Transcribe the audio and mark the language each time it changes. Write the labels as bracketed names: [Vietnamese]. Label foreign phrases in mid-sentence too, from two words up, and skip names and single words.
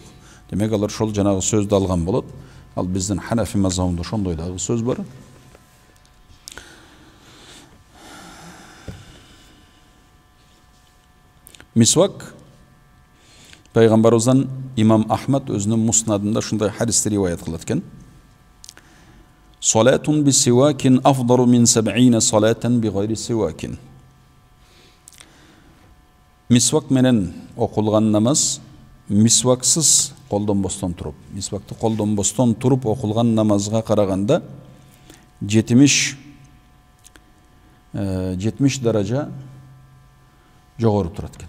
[Kyrgyz] Демек алар ошол жанагы сөздү алган болот. Ал биздин Ханафи мазхабында ошондой дагы сөз бар. Мисвак пайгамбарыбыздан имам Ахмад өзүнүн муснадында ушундай хадисти риваят кылат экен. [Arabic] صلاة بسواك أفضل من 70 صلاة بغير سواك. [Kyrgyz] Мисвак менен окулган намаз мисваксыз колдонбостон туруп, мисвакты колдонбостон туруп окулган намазга караганда 70 даража жогору турат экен.